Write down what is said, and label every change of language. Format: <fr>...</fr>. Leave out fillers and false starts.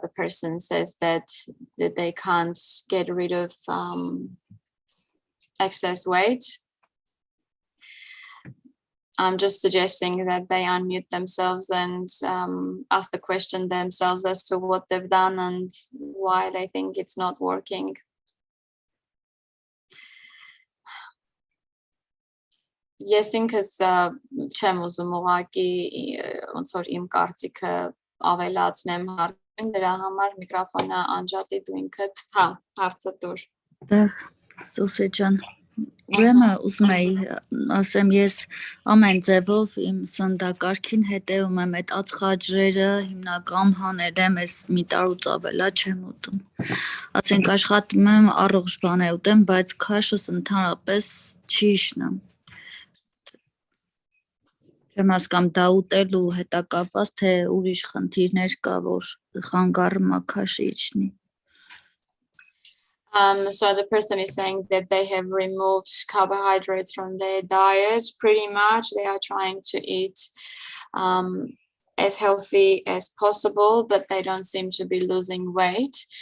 <en>The person says that they can't get rid of excess weight. I'm just suggesting that they unmute themselves and ask the question themselves as to what they've done and why they think it's not working.</en> <hy>Ես ինքս չեմ ուզում ուղղակի ոնց որ իմ կարծիքը ավելացնեմ հարցին, դրա համար միկրոֆոնը անջատի դու ինքդ, հա, հարցը տուր։ Սուսի ջան, ուրեմն ուզում էի ասեմ, ես ամեն ձևով իմ սննդակարգին հետևում եմ այդ ածխաջրերը, հիմնական հանել եմ, այս մի տարուց ավելա չեմ ուտում։ Ասենք աշխատում եմ առողջ բաներ ուտեմ, բայց քաշս ընդհանրապես չի իջնում։ Չեմ հասկանում դա ուտելու հետ կապված, թե ուրիշ խնդիրներ կա, որ խանգարում է քաշը իջնի։</hy> <en>So the person is saying that they have removed carbohydrates from their diet. Pretty much they are trying to eat as healthy as possible, but they don't seem to be losing weight.</en>